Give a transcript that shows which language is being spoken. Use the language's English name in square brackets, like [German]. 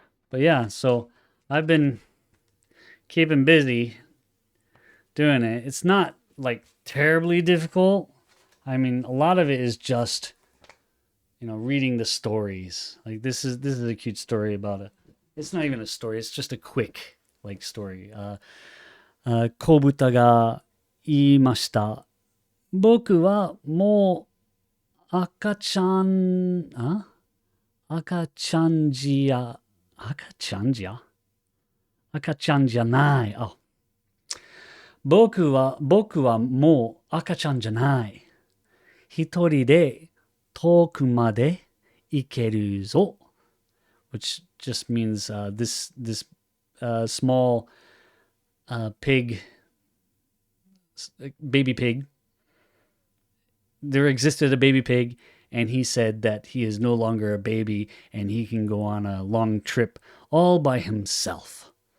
[English] But yeah, so I've been keeping busy doing it. It's not like terribly difficult. I mean, a lot of it is just, reading the stories. Like this is a cute story about a it's not even a story, it's just a quick like story. [Japanese] Kobuta が言いました。僕はもう赤ちゃん、赤ちゃんじや、赤ちゃんじゃ赤ちゃんじゃない。僕はもう赤ちゃんじゃない。一人で遠くまで行けるぞ。 [English] Which just means this small pig, baby pig. There existed a baby pig, and he said that he is no longer a baby and he can go on a long trip all by himself.